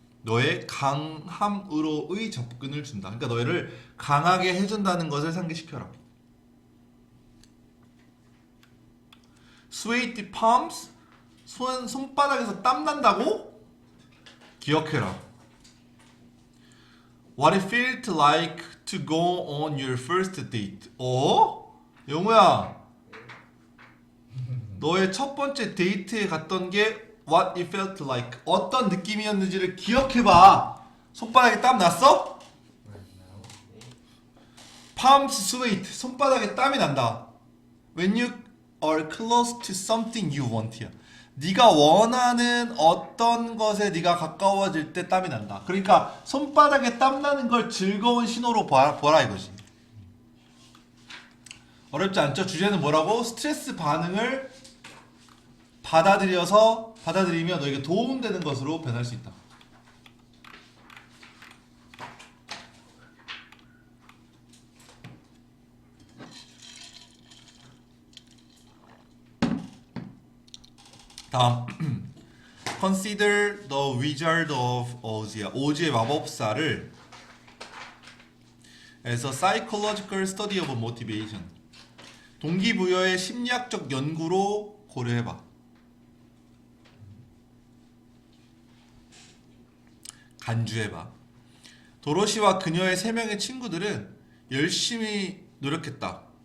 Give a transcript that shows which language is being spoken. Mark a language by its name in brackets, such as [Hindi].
[Korean] 너의 강함으로의 접근을 준다. 그러니까 너를 강하게 해준다는 것을 상기시켜라. [English] Sweaty palms, [Korean] 손바닥에서 땀 난다고? 기억해라. [English] What it felt like to go on your first date. [Korean] 영우야, 너의 첫 번째 데이트에 갔던 게 [English] What it felt like. [Korean] 어떤 느낌이었는지를 기억해봐. 손바닥에 땀 났어? [English] Palms sweat. [Korean] 손바닥에 땀이 난다. [English] When you are close to something you want. [Korean] 네가 원하는 어떤 것에 네가 가까워질 때 땀이 난다. 그러니까 손바닥에 땀 나는 걸 즐거운 신호로 보라 이거지. 어렵지 않죠? 주제는 뭐라고? 스트레스 반응을 받아들이면 너에게 도움되는 것으로 변할 수 있다. 다음 [English] Consider the Wizard of Oz [Korean] 야. 오즈의 마법사를 에서 [English] Psychological Study of Motivation. [Korean] 동기부여의 심리학적 연구로 고려해봐. 간주해봐. 도로시와 그녀의 3명의 친구들은 열심히 노력했다.